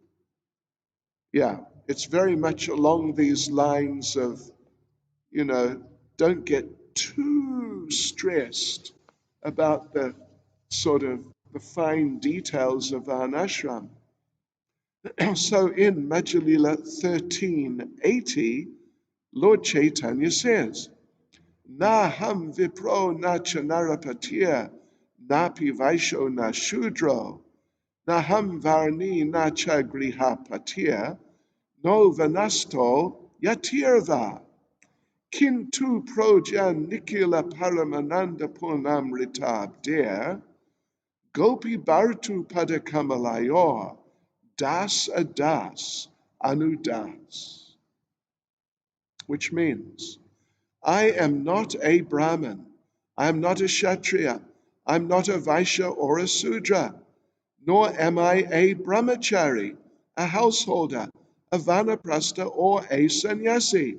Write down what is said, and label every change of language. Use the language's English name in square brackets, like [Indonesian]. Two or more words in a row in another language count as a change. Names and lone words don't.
[English] Yeah, it's very much along these lines of, don't get too stressed about the sort of the fine details of Varnashram. So in Madhya Lila 13:80, Lord Chaitanya says, [Sanskrit] न अहं विप्रो न च नरपतिर् न अपि वैश्यो न शूद्रो न अहं वर्णी न च गृहपतिर् नो वनस्थो यतिर्वा. किन्तु प्रोद्यन् निखिल परमानन्द पूर्णामृताब्धेर् गोपीभर्तुः पदकमलयोर् दासदासानुदासः. [English] Which means, I am not a Brahmin, I am not a Kshatriya, I'm not a Vaishya or a Sudra, nor am I a brahmachari, a householder, a vanaprastha, or a sannyasi.